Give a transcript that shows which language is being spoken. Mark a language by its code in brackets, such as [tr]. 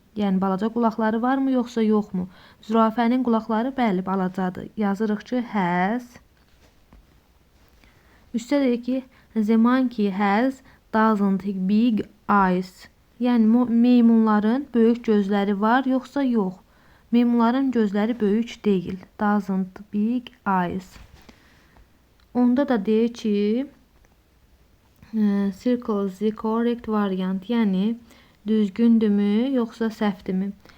[az] Yəni, balaca qulaqları varmı, yoxsa yoxmu? Zürafənin qulaqları, bəli, balacadır. Yazırıq ki, has. Üstə deyir ki, [en] the monkey has doesn't big eyes. [az] Yəni, meymunların böyük gözləri var, yoxsa yox? Meymunların gözləri böyük deyil. [en] Doesn't big eyes. [az] Onda da deyir ki, [en] circle the correct variant. [az] Yəni, düzgündürmü, yoxsa səhvdürmü?